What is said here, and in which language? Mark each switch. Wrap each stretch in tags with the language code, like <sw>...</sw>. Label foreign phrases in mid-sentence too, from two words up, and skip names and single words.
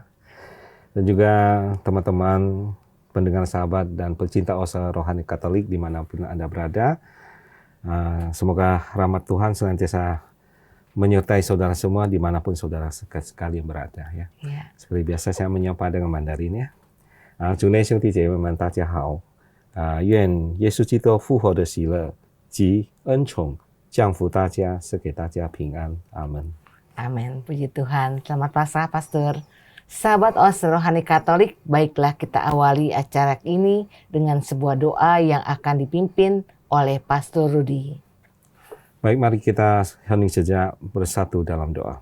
<id>Dan juga teman-teman pendengar sahabat dan pecinta Oase Rohani Katolik dimanapun Anda berada. Semoga rahmat Tuhan senantiasa menyertai saudara semua dimanapun saudara sekalian berada ya. Seperti biasa saya menyapa dengan Mandarin ya.</id> <zh>主内兄弟姐妹们大家好，愿耶稣基督复活的喜乐及恩宠降福大家，赐给大家平安，阿门。</zh> <id>Amin, puji Tuhan. Selamat Paskah, Pastor. Sahabat Oase Rohani Katolik, baiklah kita awali acara ini dengan sebuah doa yang akan dipimpin oleh Pastor Rudi. Baik, mari kita hening sejenak bersatu dalam doa.</id>